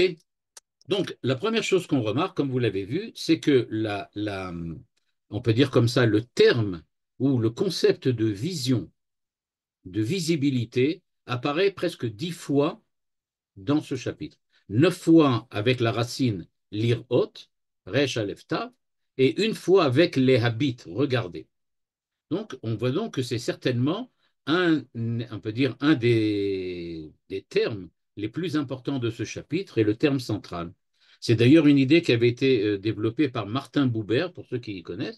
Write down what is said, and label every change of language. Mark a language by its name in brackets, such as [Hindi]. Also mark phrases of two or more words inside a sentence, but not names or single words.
[French] Donc, la première chose qu'on remarque, comme vous l'avez vu, c'est que on peut dire comme ça, le terme ou le concept de vision, de visibilité, apparaît presque 10 fois dans ce chapitre. 9 fois avec la racine lirot, [Hebrew] ריש אלף תו, [French] et une fois avec les habits, regardez. Donc, on voit donc que c'est certainement on peut dire, un des termes les plus importants de ce chapitre et le terme central. C'est d'ailleurs une idée qui avait été développée par Martin Buber, pour ceux qui y connaissent.